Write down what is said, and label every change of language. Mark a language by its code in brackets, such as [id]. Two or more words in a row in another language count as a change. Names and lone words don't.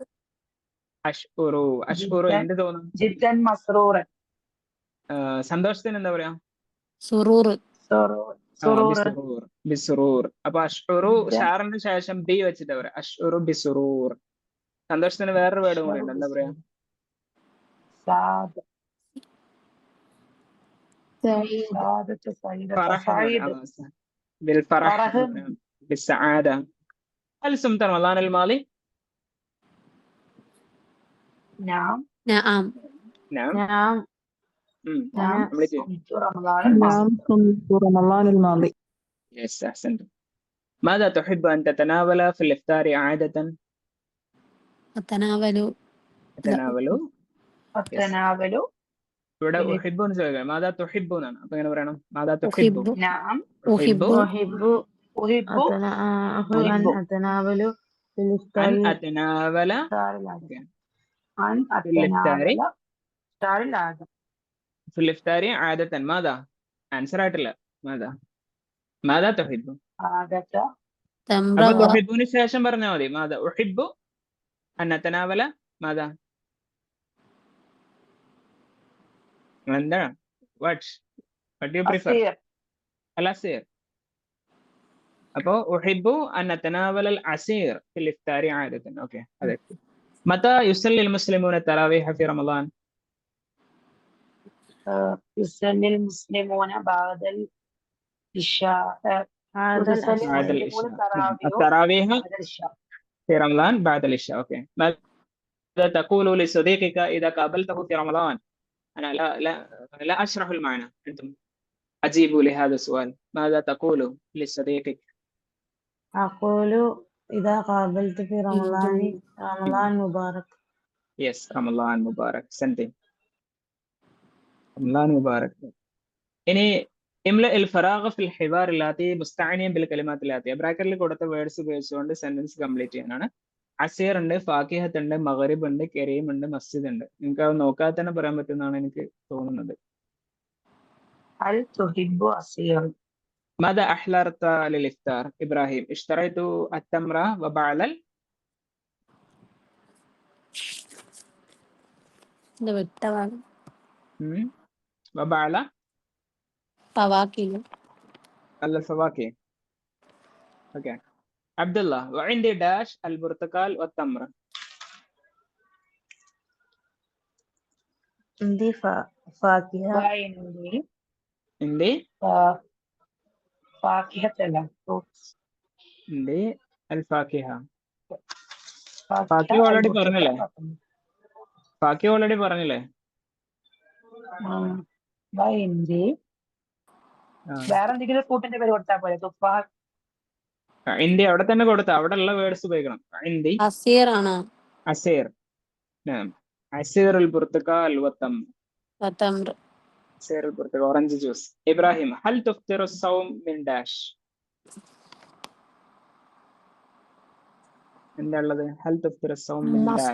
[ml] അശ്ഉറു എന്ത് തോന്നും? [ar] جدًّا مسرورًا. [ml] സന്തോഷത്തിന് എന്താ പറയാ? സുറൂർ. ബിസുറൂർ. അപ്പൊ അശ്ഉറു ഷാറിന് ശേഷം ബി വെച്ചിട്ട് പറയാം. അശ്ഉറു ബിസുറൂർ. സന്തോഷത്തിന് വേറൊരു വേർഡും കൂടി ഉണ്ട്. എന്താ പറയാ? [ar] بالسعادة. هل صمت رمضان الماضي؟ نعم. صمت رمضان الماضي. Yes, أحسنت. ماذا تحب أن تتناول في الإفطار عادة؟ أتناول ഇവിടെ [ml] ഇനി ഉഹിബു എന്ന് ചോദിക്കാം. [ar] ماذا تحب [ml] എന്നാണ്. അപ്പൊ എങ്ങനെ പറയണം? [ar] ماذا تحب. أحب نعم أحب أحب أحب أن أحب أتناول في أن الإفطار أتناول العادة. أن في الإفطار أتناول إفطار العادة. في الإفطار عادة. ماذا؟ [ml] ആൻസർ ആയിട്ടില്ല. [ar] ماذا ماذا تحب. عادة تمر [ml] അപ്പൊ തുഹിബുവിന് ശേഷം പറഞ്ഞാൽ മതി. [ar] ماذا أحب أن أتناول. [ml] മാതാ എന്താണ്? [en] what you prefer? [ar] أصير العصير. അപ്പോ أحب أن أتناول العصير في الإفطار عادةً. [ml] ഓക്കേ, അതെ. [ar] متى يصلي المسلمون التراويح في رمضان? يصلي المسلمون بعد العشاء يصلي بعد المسلمون العشاء. التراويح التراويح بعد العشاء. في رمضان بعد العشاء. اوكي، ماذا تقول لصديقك اذا قابلته في رمضان؟ انا لا اشرح المعنى، انتم اجيبوا لهذا السؤال. ماذا تقول لصديقك؟ أقول إذا قابلت في رمضان مبارك. يس، رمضان مبارك. سنتين رمضان مبارك. ഇനി املأ الفراغ في الحوار الآتي مستعينًا بالكلمات الآتية. [ml] ബ്രാക്കറ്റിൽ കൊടുത്ത വേർഡ്സ് ഉപയോഗിച്ചുകൊണ്ട് സെന്റൻസ് കംപ്ലീറ്റ് ചെയ്യാനാണ്. അസീർ ഉണ്ട്, ഫാക്കിഹത്ത് ഉണ്ട്, മഗ്രിബ് ഉണ്ട്, കരീം ഉണ്ട്, മസ്ജിദ് ഉണ്ട്. നിങ്ങൾക്ക് അത് നോക്കാതെ തന്നെ പറയാൻ പറ്റുമെന്നാണ് എനിക്ക് തോന്നുന്നത്. [ar] هل تحب عصير؟ ماذا أحضرت للإفطار إبراهيم؟ اشتريت التمر وبعل [ml] ഇത് വ്യക്തമാണ്. [ar] وبعل فواكه الفواكه. اوكي. عبد الله وعندي داش البرتقال والتمر. عندي فاكهة. عندي فاكهة لا fruits. عندي الفاكهة. [ml] ഫാക്കിഹ ഓൾറെഡി പറഞ്ഞില്ലേ? ഫാക്കിഹ ഓൾറെഡി പറഞ്ഞില്ലേ? عندي വേറെ എന്തെങ്കിലും ഫ്രൂട്ടിന്റെ പേര് കൊടുത്താൽ പോലെ. തുഫാഹ്. ഇന്ത്യ അവിടെ തന്നെ കൊടുത്ത അവിടെ ഉള്ള വേർഡ്സ് ഉപയോഗിക്കണം. ഇന്ത്യ [ar] أصير أنا عصير. عصير البرتقال والتمر. وتمر عصير البرتقال [en] orange juice. [ar] إبراهيم هل تفطر صوم من داش? [ml] എന്താ ഉള്ളത്? [ar] هل تفطر صوم من داش?